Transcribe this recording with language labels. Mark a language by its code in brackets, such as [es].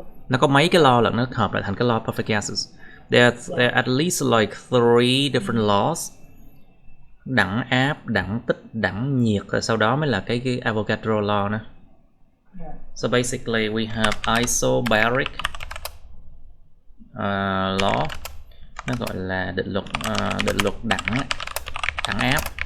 [vi] Nó có mấy cái law lận, nó hợp lại thành cái law of perfect gases. [en] There are at least like 3 different laws. [vi] Đẳng áp, đẳng tích, đẳng nhiệt, rồi sau đó mới là cái Avogadro law nữa. [en] So basically we have isobaric law, [vi] nó gọi là định luật đẳng áp.